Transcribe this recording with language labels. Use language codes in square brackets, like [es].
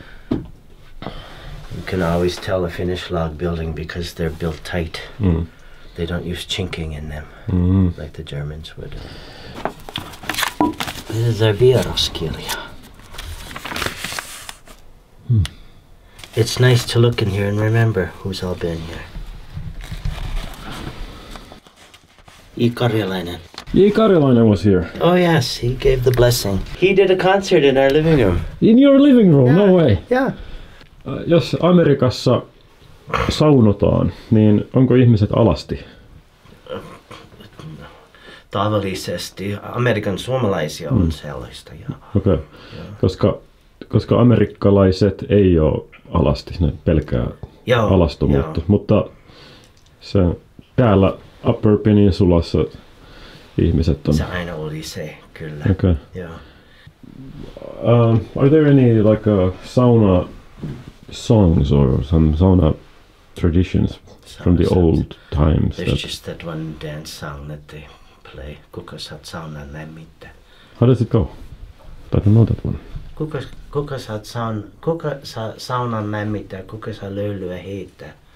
[en] You can always tell a Finnish log building because they're built tight. They don't use chinking in them like the Germans would. This is our vieraskirja. It's nice to look in here and remember who's all been here. E. Karjalainen. E. Karjalainen was here. Oh yes, he gave the blessing. He did a concert in our living room. In your living room? No way. Yeah. [fi] Jos Amerikassa saunotaan, niin onko ihmiset alasti? Tavallisesti Amerikan suomalaisia on sellaista. Okei. Koska amerikkalaiset ei ole alasti, ne pelkää alastomuutta. Mutta se täällä Upper Peninsulassa ihmiset on. Se aina oli se, kyllä. [en] Okay. Are there any like sauna songs or some sauna traditions from the old times? There's just that one dance song that they play. [fi] Kuka saat saunan lämmittää? [en] How does it go? I don't know that one. [fi] Kuka saa saunan lämmittää? Kuka saa löylyä heittää?